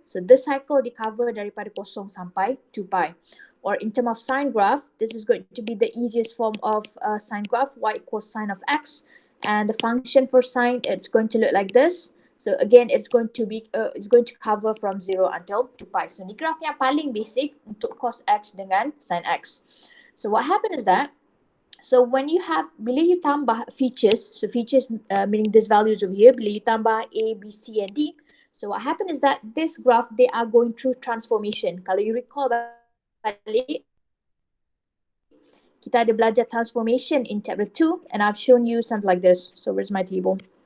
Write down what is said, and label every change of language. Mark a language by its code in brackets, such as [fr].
[en] So this cycle [ms] di cover daripada kosong sampai 2 pi. [en] Or in terms of sine graph, this is going to be the easiest form of sine graph, y equals sine of x. And the function for sine, it's going to look like this. So again, it's going to cover from 0 until 2 pi. [ms] So ni graph yang paling basic untuk cos x dengan sin x. [en] So what happened is that, so when you have, [ms] bila you tambah [en] features, so features meaning these values over here, bila you tambah A, B, C and D, so what happened is that this graph, they are going through transformation. [ms] Kalau you recall balik, kita ada belajar [en] transformation in chapter 2 and I've shown you something like this. So where's my table?